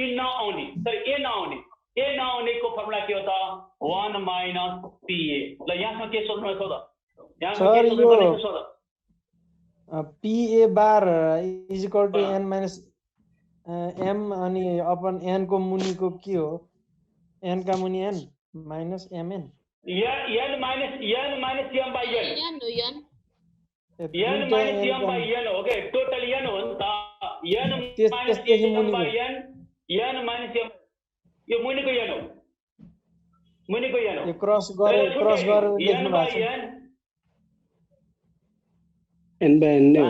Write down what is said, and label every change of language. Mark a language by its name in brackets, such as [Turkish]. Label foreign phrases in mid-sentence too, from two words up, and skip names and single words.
[Nepali] P नआउने तर A नआउनेको फर्मुला के हो त [English] 1 minus PA. [Nepali] ल यहाँमा के सोध्नु छ त यहाँमा के सोध्नु छ त [English] PA bar is equal to n minus m [Nepali] अनि अपन n को मुनिको के हो n का मुनि [English] n minus mn n minus m by n [Nepali] n minus m by n हो के टोटल n हो नि त [English] n minus m by n minus m [Nepali] यो मुनिको n हो मुनिको n हो यो क्रस गरेर लेख्नु भएको छ n by n नै हो